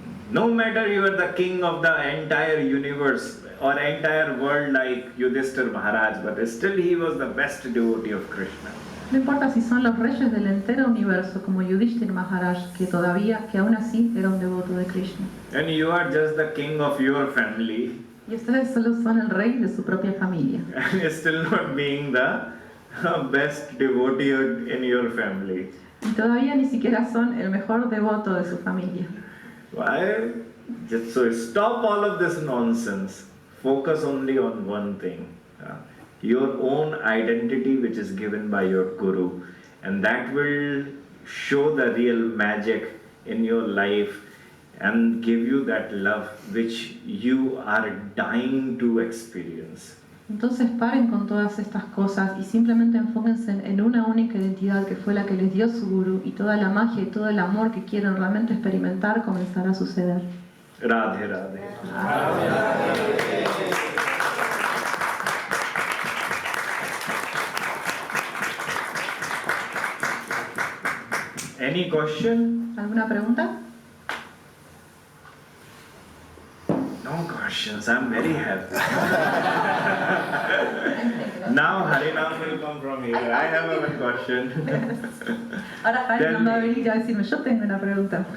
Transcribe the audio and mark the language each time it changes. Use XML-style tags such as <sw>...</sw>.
<en>No matter you are the king of the entire universe or entire world like Yudhishthira Maharaj, but still he was the best devotee of Krishna.</en> <es>No importa si son los reyes del entero universo como Yudhishthira Maharaj, que aún así era un devoto de Krishna.</es> <en>And you are just the king of your family.</en> <es>Y ustedes solo son el rey de su propia familia.</es> <en>And still not being the best devotee in your family.</en> <es>Y todavía ni siquiera son el mejor devoto de su familia.</es> <en>Why? So stop all of this nonsense. Focus only on one thing. Your own identity which is given by your guru. And that will show the real magic in your life and give you that love which you are dying to experience.</en> <es>Entonces paren con todas estas cosas y simplemente enfóquense en una única identidad que fue la que les dio su gurú y toda la magia y todo el amor que quieren realmente experimentar comenzará a suceder.</es> <hi>Radhe Radhe.</hi> <en>Any question?</en> <es>¿Alguna pregunta?</es> <en>No questions, I'm very happy. Now Harinam will come from here. I have a question.</en> <es>Ahora Harinam va a venir a decirme, yo tengo una pregunta.</es>